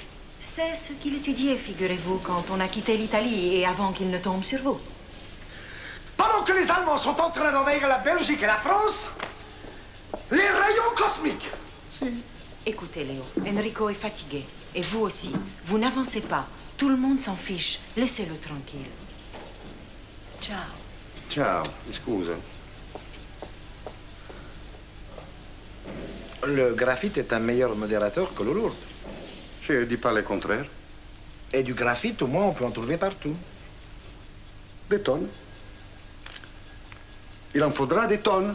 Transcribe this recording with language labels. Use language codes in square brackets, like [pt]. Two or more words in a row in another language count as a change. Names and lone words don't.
[fr] C'est ce qu'il étudiait, figurez-vous, quand on a quitté l'Italie et avant qu'il ne tombe sur vous. Pendant que les Allemands sont en train d'envahir la Belgique et la France, les rayons cosmiques! Si. Écoutez, Léo, Enrico est fatigué. Et vous aussi. Vous n'avancez pas. Tout le monde s'en fiche. Laissez-le tranquille. Ciao. [it] Ciao, scusa. [fr] Le graphite est un meilleur modérateur que l'eau lourde. Je ne dis pas le contraire. Et du graphite, au moins, on peut en trouver partout. Des tonnes. Il en faudra des tonnes.